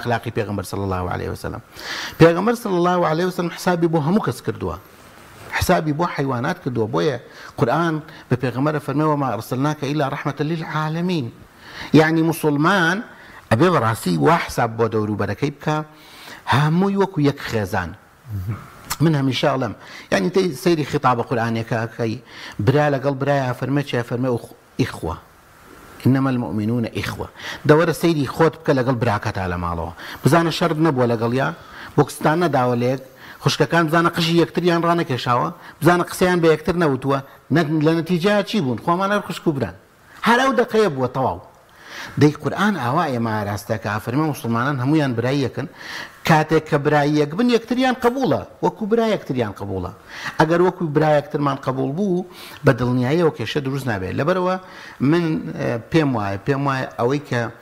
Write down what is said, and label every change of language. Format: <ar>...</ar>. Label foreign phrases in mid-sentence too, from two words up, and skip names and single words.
<ckb>ئەخلاقی پێغەمبەر</ckb> <ar>صلی الله عليه وسلم</ar> <ckb>پێغەمبەر</ckb> <ar>صلی الله عليه وسلم</ar> <ckb>حسابی بۆ هەموو کەس کردووە حسابی بۆ حیوانات کردووە بۆیە قورئان بە پێغەمبەرە فەرمێ</ckb> <ar>وما ئەرسلناکە ئیلا ڕەحمەتە للعالەمین</ar> <ckb>یعنی مسلمان ئەبێ بەڕاستی وا حساب بۆ دەوروبەرەکەی بکە هەمووی وەکو یەک خێزان من هەمیشە ئەڵێم یعنی تەی سەیری خیتابە قورئانیەکەکەی برا لەگەڵ برایە فەرمێ چیە فەرمێ</ckb> <ar>ئیخوە إنما المؤمنون</ar> <ckb>إخوة دەوەرە سەیری خۆت بکە لەگەڵ براکەتا لە ماڵەوە بزانە شەرت نەبووە لەگەڵیا بۆکستان نەداوە لێک خوشکەکان بزانە قژی یەکتریان ڕانەکێشاوە بزانە قسەیان بە یەکتر نەوتووە لە نەتیجە چی بوون خۆمان هەر خوشک و بران هەر ئەو دەقەیە بووە تەواو دەی قورئان ئاوا ئێمە ئاراستەکە فەرمێ موسڵمانان هەمویان برای یەکن کاتێک کە برای یەک بن یەکتریان قبوڵە وەکو برای یەکتریان قبوڵە ئەگەر وەکو برای یەکترمان قبوڵ بوو بە دڵنیاییەوە کێشە دروست نابێت لەبەرەوە من پێم وایە ئەوەی کە</ckb>